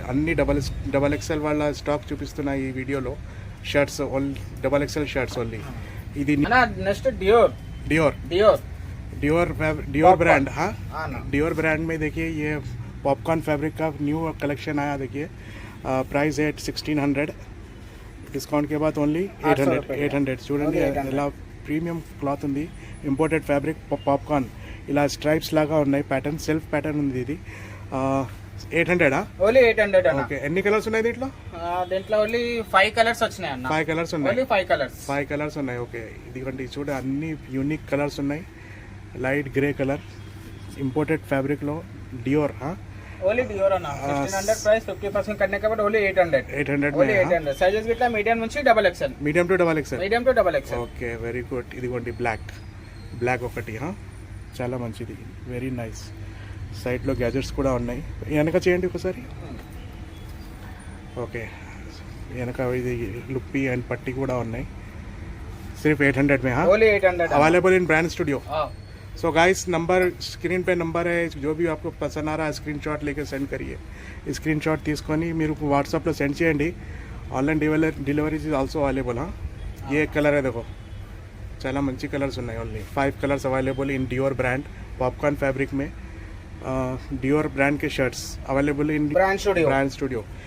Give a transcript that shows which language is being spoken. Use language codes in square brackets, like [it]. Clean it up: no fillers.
[te] అన్ని XXL వాళ్ళ stock చూపిస్తున్నా ఈ వీడియోలో. Shirts XXL shirts only. ఇది [en] next [hi] डियोर ब्रांड. हाँ, डियोर ब्रांड में देखिए ये पॉपकॉर्न फैब्रिक का न्यू कलेक्शन आया. देखिए प्राइस है 1600. [en] discount [hi] के बाद [en] Only 800. [te] చూడండి ఇలా ప్రీమియం క్లాత్ ఉంది. Imported fabric popcorn. ఇలా స్ట్రైప్స్ లాగా ఉన్నాయి. ప్యాటర్న్ సెల్ఫ్ ప్యాటర్న్ ఉంది ఇది. 800. ఓన్లీ 800 అన్న. ఓకే, ఎన్ని కలర్స్ ఉన్నాయి దీంట్లో? దీంట్లో ఓన్లీ 5 కలర్స్ వచ్చినాయి అన్న. 5 కలర్స్ ఉన్నాయి. ఓన్లీ 5 కలర్స్ ఉన్నాయి. ఓకే, ఇదిగోండి చూడ అన్ని యూనిక్ కలర్స్ ఉన్నాయి. Light grey colour imported fabric లో డియోర్. ఓన్లీ డియోర్ అన్న. 1600 ప్రైస్. [hi] 50% करने के बाद ఓన్లీ 800 [en] Only 800. [te] సైజెస్ గిట్లా మీడియం నుంచి XXL. Medium to XXL. Okay, very good. ఇదిగోండి బ్లాక్ ఒకటి. చాలా మంచిది, వెరీ నైస్. సైడ్లో గ్యాజెట్స్ కూడా ఉన్నాయి. వెనక చేయండి ఒకసారి. ఓకే, వెనక ఇది లుప్పి అండ్ పట్టి కూడా ఉన్నాయి. [hi] सिर्फ 800 में. हाँ, [en] Only 800. Available in brand studio. So guys, number screen पे number है. [hi] जो भी आपको पसंद आ रहा है स्क्रीनशॉट लेके सेंड करिए. [te] स्क्रीनशॉट తీసుకొని మీరు వాట్సాప్లో సెండ్ చేయండి. [en] Online deliveries is also available. [hi] ये कलर है, देखो [te] చాలా మంచి కలర్స్ ఉన్నాయి. [en] only 5 colours available in Dior brand [hi] popcorn fabric में. [en] Dior brand के shirts available in brand studio.